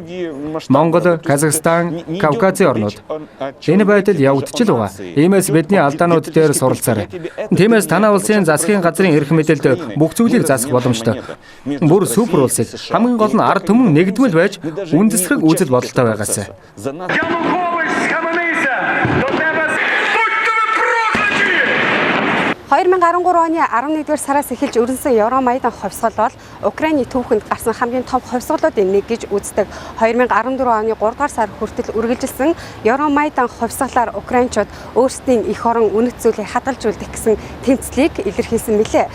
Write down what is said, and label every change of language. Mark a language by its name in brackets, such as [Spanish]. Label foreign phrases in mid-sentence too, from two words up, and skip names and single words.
[Mongolian] Монгол, Казахстан, Кавказын орнууд. Энэ байдал явагдаж л байгаа. Иймээс бидний алдаанууд дээр суралцаарай. Тиймээс танай улсын засгийн газрын эрх мэдэлд бүх зүйлийг засах боломжтой. Бүр супер улсыг хамгийн гол нь ард түмэн нэгдмэл байж үндэслэх үзэл бодолтой байгаасай. [Ukrainian] Янукович, схаменися! До тебе будьте ви прокляті! [Mongolian] 2013 оны 11-р сараас эхэлж өрнсөн Евромайдан хувьсгал бол Украины түүхэнд гарсан хамгийн том хувьсгалуудын нэг гэж үздэг. 2014 оны 3-р сар хүртэл үргэлжилсэн Евромайдан хувьсгалаар украинчууд өөрсдийн эх орон үнэт зүйлийг хадгалжуулдаг гэсэн тэмцлийг илэрхийлсэн мэлээ.